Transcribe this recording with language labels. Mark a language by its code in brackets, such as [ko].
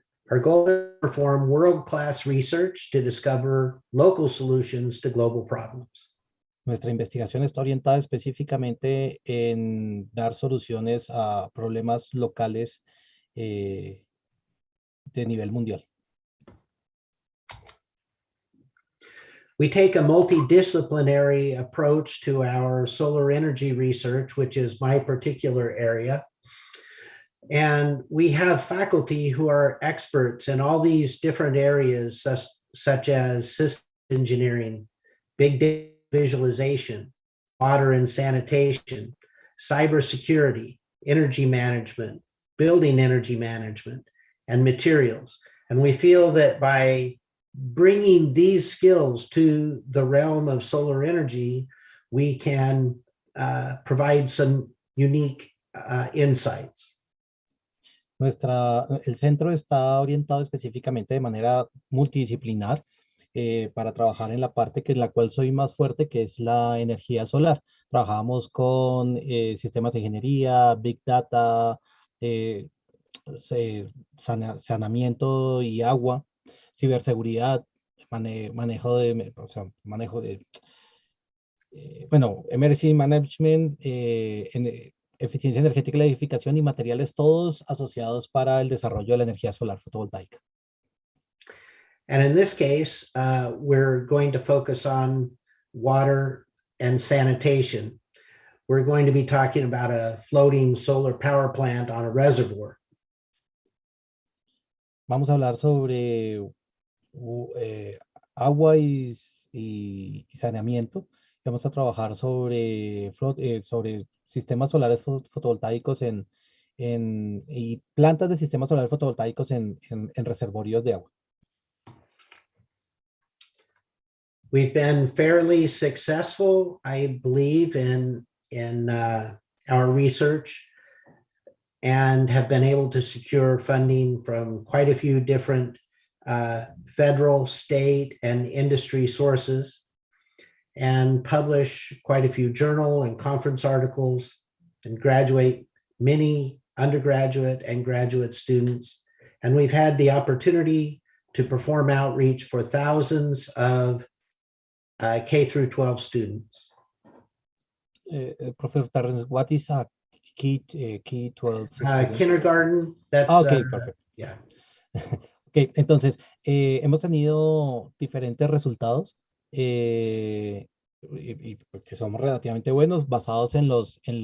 [en] Our goal is to perform world-class research to discover local solutions to global problems. [es] Nuestra investigación está orientada específicamente en dar soluciones a problemas locales de nivel mundial. [en] We take a multidisciplinary approach to our solar energy research, which is my particular area. And we have faculty who are experts in all these different areas, such as system engineering, big data visualization, water and sanitation, cybersecurity, energy management, building energy management, and materials. And we feel that by bringing these skills to the realm of solar energy, we can provide some unique insights. [es] El centro está orientado específicamente de manera multidisciplinar para trabajar en la parte que es la cual soy más fuerte, que es la energía solar. Trabajamos con sistemas de ingeniería, Big Data, eh, saneamiento y agua, ciberseguridad, manejo de, o sea, manejo de, bueno, [en] emergency management, [es] eficiencia energética y la edificación y materiales todos asociados para el desarrollo de la energía solar fotovoltaica. [en] And in this case, we're going to focus on water and sanitation. We're going to be talking about a floating solar power plant on a reservoir. [es] Vamos a hablar sobre agua y saneamiento. Vamos a trabajar sobre sistemas solares fotovoltaicos y plantas de sistemas solares fotovoltaicos en reservorios de agua. [en] We've been fairly successful, I believe, in our research and have been able to secure funding from quite a few different federal, state, and industry sources, and publish quite a few journal and conference articles, and graduate many undergraduate and graduate students. And we've had the opportunity to perform outreach for thousands of K through 12 students. Professor Terrence, what is a K-12 student? Kindergarten, that's, okay, perfect. Yeah. [es] Ok, entonces, hemos tenido diferentes resultados que somos relativamente buenos, basados en los